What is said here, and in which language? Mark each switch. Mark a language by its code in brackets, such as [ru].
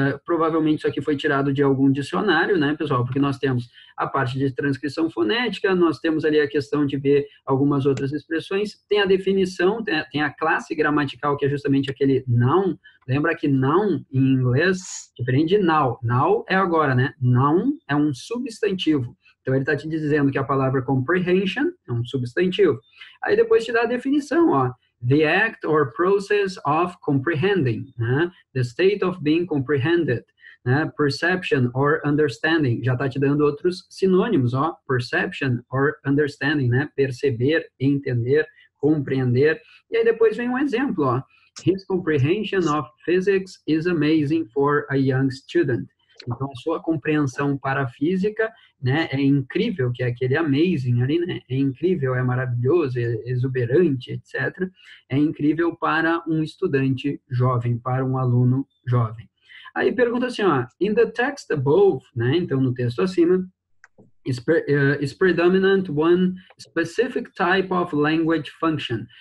[pt] Provavelmente isso aqui foi tirado de algum dicionário, né, pessoal? Porque nós temos a parte de transcrição fonética, nós temos ali a questão de ver algumas outras expressões, tem a definição, tem a classe gramatical, que é justamente aquele noun. Lembra que noun, em inglês, diferente de now. Now é agora, né? Noun é um substantivo. Então, ele está te dizendo que a palavra comprehension é um substantivo. Aí, depois te dá a definição, ó. [en] The act or process of comprehending, né? The state of being comprehended, né? Perception or understanding, [pt] já está te dando outros sinônimos, ó. [en] Perception or understanding, [pt] né? Perceber, entender, compreender. E aí depois vem um exemplo, ó. [en] His comprehension of physics is amazing for a young student. [pt] Então, a sua compreensão para a física, né, é incrível, que é aquele amazing ali, né, é incrível, é maravilhoso, é exuberante, etc. É incrível para um estudante jovem, para um aluno jovem. Aí pergunta assim, ó, [en] in the text above, [pt] né, então no texto acima, [en] is predominant one specific type of language function.